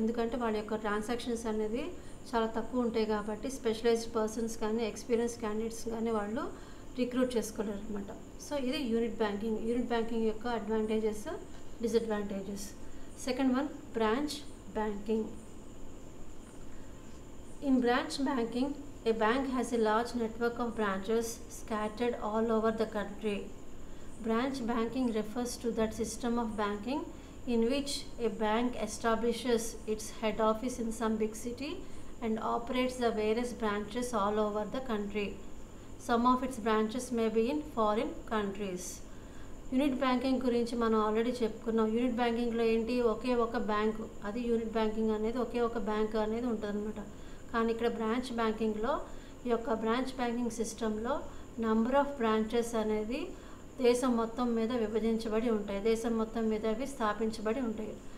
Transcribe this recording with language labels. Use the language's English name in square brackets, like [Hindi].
[Telugu] ఎందుకంటే వాళ్ళ యొక్క ట్రాన్సాక్షన్స్ అనేది చాలా తక్కువ ఉంటాయి కాబట్టి స్పెషలైజ్డ్ పర్సన్స్ కానీ ఎక్స్పీరియన్స్ క్యాండిడేట్స్ కానీ వాళ్ళు రిక్రూట్ చేసుకోలేరు అనమాట. సో ఇది యూనిట్ బ్యాంకింగ్ యొక్క advantages, disadvantages. Second one, branch banking. [English] In branch banking, a bank has a large network of branches scattered all over the country. Branch banking refers to that system of banking in which a bank establishes its head office in some big city and operates the various branches all over the country. Some of its branches may be in foreign countries. [Telugu] Unit banking గురించి మనం already చెప్పుకున్నాం. Unit బ్యాంకింగ్లో ఏంటి, ఒకే ఒక bank, అది unit banking అనేది ఒకే ఒక bank అనేది ఉంటుంది అనమాట. కానీ ఇక్కడ బ్రాంచ్ బ్యాంకింగ్లో ఈ యొక్క బ్రాంచ్ బ్యాంకింగ్ సిస్టంలో నంబర్ ఆఫ్ బ్రాంచెస్ అనేది దేశం మొత్తం మీద విభజించబడి ఉంటాయి, దేశం మొత్తం మీద అవి స్థాపించబడి ఉంటాయి.